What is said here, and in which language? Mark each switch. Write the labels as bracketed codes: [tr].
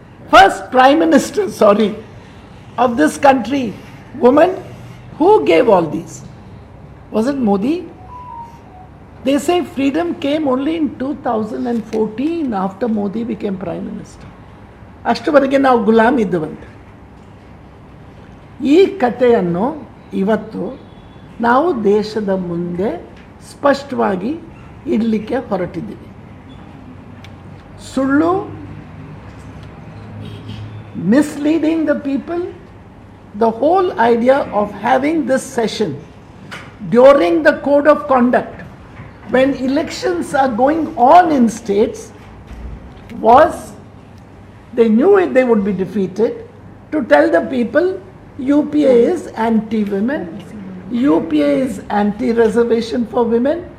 [en] First Prime Minister, of this country, woman. Who gave all these? Was it Modi? They say freedom came only in 2014 after Modi became Prime Minister. [kn] ಅಷ್ಟುವರೆಗೆ ನಾವು ಗುಲಾಮ್ ಇದ್ದವಂತೆ. ಈ ಕಥೆಯನ್ನು ಇವತ್ತು ನಾವು ದೇಶದ ಮುಂದೆ ಸ್ಪಷ್ಟವಾಗಿ ಇಡಲಿಕ್ಕೆ ಹೊರಟಿದ್ದೀವಿ. ಸುಳ್ಳು, [en] misleading the people. The whole idea of having this session during the code of conduct when elections are going on in states was, they knew it, they would be defeated, to tell the people UPA is anti-women, UPA is anti-reservation for women.